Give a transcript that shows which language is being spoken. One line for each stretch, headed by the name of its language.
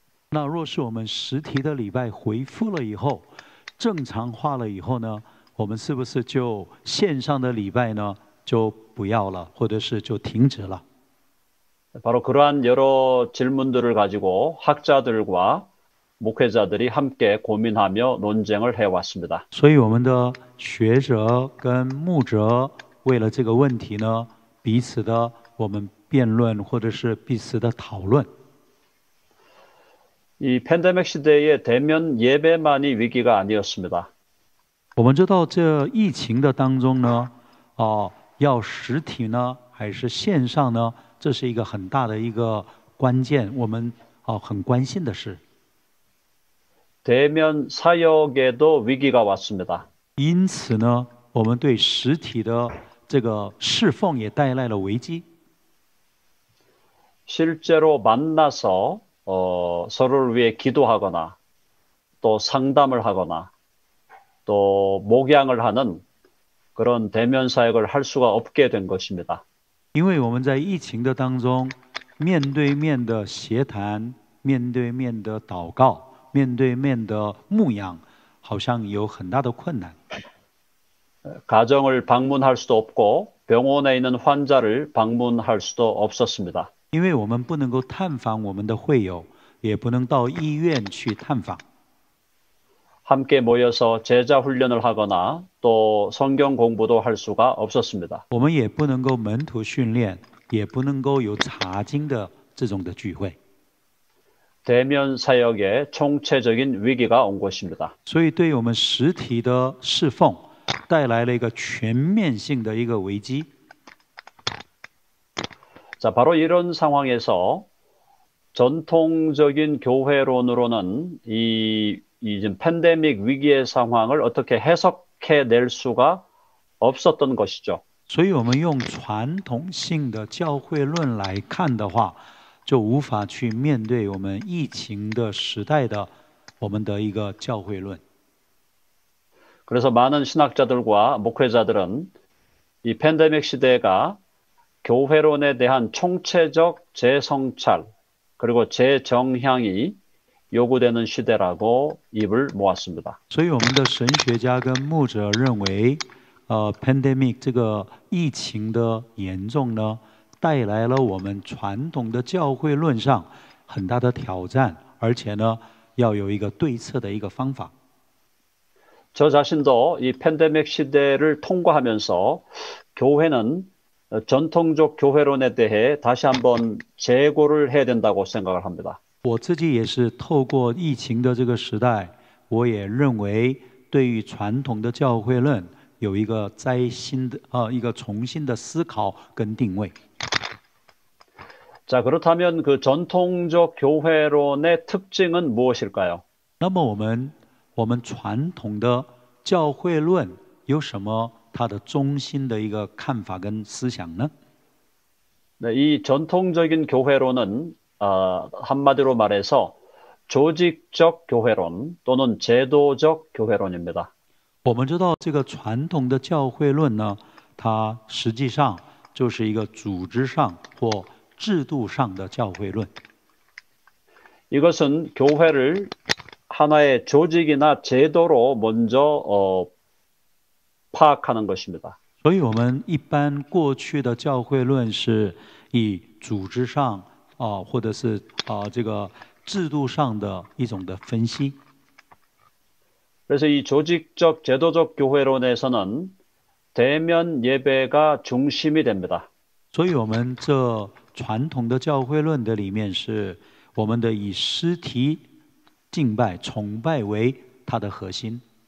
Chinese: 那若是我们实体的礼拜恢复了以后，正常化了以后呢，我们是不是就线上的礼拜呢就不要了，或者是就停止了？
Korean: 바로 그러한 여러 질문들을 가지고 학자들과 목회자들이 함께 고민하며 논쟁을 해왔습니다.
Chinese: 所以我们的学者跟牧者为了这个问题呢，彼此的我们辩论或者是彼此的讨论。
Korean: 이 팬데믹 시대에 대면 예배만이 위기가 아니었습니다.
Chinese: 我们知道这疫情的当中呢，要实体呢还是线上呢，这是一个很大的一个关键，我们很关心的事。
Korean: 대면 사역에도 위기가 왔습니다.
Chinese: 因此呢，我们对实体的这个侍奉也带来了危机。
Korean: 실제로 만나서 서로를 위해 기도하거나 또 상담을 하거나 또 목양을 하는 그런 대면 사역을 할 수가 없게 된 것입니다.
Chinese: 因为我们在疫情的当中，面对面的协谈，面对面的祷告，面对面的牧养，好像有很大的困难。
Korean: 가정을 방문할 수도 없고 병원에 있는 환자를 방문할 수도 없었습니다.
Chinese: 因为我们不能够探访我们的会友，也不能到医院去探访。
Korean: 함께 모여서 제자 훈련을 하거나 또 성경 공부도 할 수가 없었습니다.
Chinese: 我们也不能够门徒训练，也不能够有查经的这种的聚会。
Korean: 대면 사역에 총체적인 위기가 온 것입니다.
Chinese: 所以，对我们实体的侍奉带来了一个全面性的一个危机。
Korean: 자, 바로 이런 상황에서 전통적인 교회론으로는 이 지금 팬데믹 위기의 상황을 어떻게 해석해낼 수가 없었던 것이죠.
Chinese: 所以我们用传统性的教会论来看的话，就无法去面对我们疫情的时代的我们的一个教会论。
Korean: 그래서 많은 신학자들과 목회자들은 이 팬데믹 시대가 교회론에 대한 총체적 재성찰 그리고 재정향이 요구되는 시대라고 입을 모았습니다.
Chinese: 所以我们的神学家跟牧者认为，pandemic 这个疫情的严重呢，带来了我们传统的教会论上很大的挑战，而且呢，要有一个对策的一个方法。
Korean: 저 자신도 이 팬데믹 시대를 통과하면서 교회는 전통적 교회론에 대해 다시 한번 재고를 해야 된다고 생각을 합니다.
Chinese: 我自己也是透过疫情的这个时代，我也认为对于传统的教会论有一个一个重新的思考跟定位。
Korean: 자, 그렇다면 그 전통적 교회론의 특징은 무엇일까요?
Chinese: 那么我们传统的教会论有什么它的中心的一个看法跟思想呢？
Korean: 네, 이 전통적인 교회론은 한마디로 말해서 조직적 교회론 또는 제도적 교회론입니다.
Chinese: 我们知道这个传统的教会论呢，它实际上就是一个组织上或制度上的教会论。
Korean: 이것은 교회를 하나의 조직이나 제도로 먼저 파악하는 것입니다.
Chinese: 所以我们一般过去的教会论是以组织上或者是这个制度上的一种的分析。
Korean: 그래서 이 조직적 제도적 교회론에서는 대면 예배가 중심이 됩니다.
Chinese: 所以我们这传统的教会论的里面是我们的以实体敬拜、崇拜为它的核心。